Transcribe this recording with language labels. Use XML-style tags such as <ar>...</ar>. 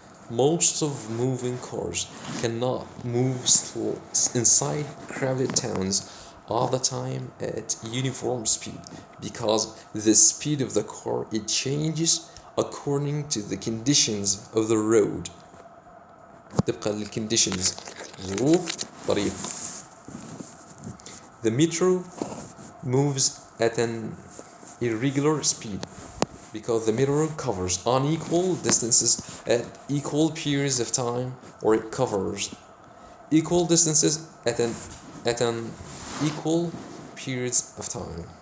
<en>Most of moving cars cannot move inside crowded towns all the time at uniform speed because the speed of the car it changes according to the conditions of the road.</en> <ar>تبقى للconditions ظروف طريق.</ar> <en>The metro moves at an irregular speed because the metro covers unequal distances at equal periods of time, or it covers equal distances at an equal periods of time.</en>